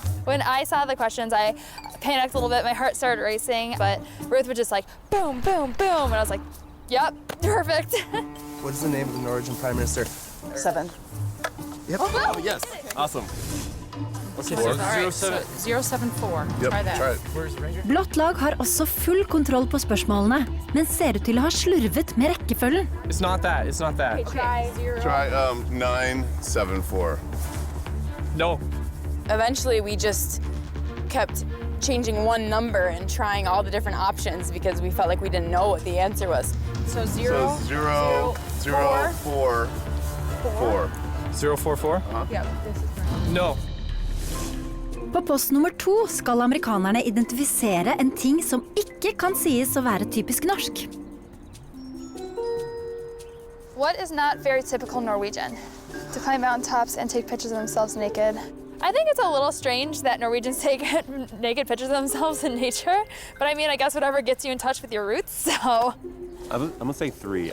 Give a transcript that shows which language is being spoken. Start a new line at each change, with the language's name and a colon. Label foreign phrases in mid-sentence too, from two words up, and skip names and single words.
English: When I saw the questions, I panicked a little bit. My heart started racing, but Ruth was just like, boom, boom, boom. And I was like, yep, perfect. What is the name of the Norwegian Prime Minister? 7. Yep. Oh, yes. Awesome. Let's hit 074. Yep, Try that. try it.
Norwegian: Blått lag har også full kontroll på spørsmålene, men ser ut til å ha slurvet med rekkefølgen.
English: It's not that. It's not that. Try 0. Try 974. No. Eventually, we just kept changing one number and trying all the different options because we felt like we didn't know what the answer was. So 0, So 0, 0, 4, 4. 044? Yep, this is right. No.
Norwegian: På post nummer 2 skal amerikanerne identifisere en ting som ikke kan sies å være typisk norsk.
English: What is not very typical Norwegian? To climb mountaintops and take pictures of themselves naked. I think it's a little strange that Norwegians take naked pictures of themselves in nature, but I mean, I guess whatever gets you in touch with your roots, so. I'm gonna say 3.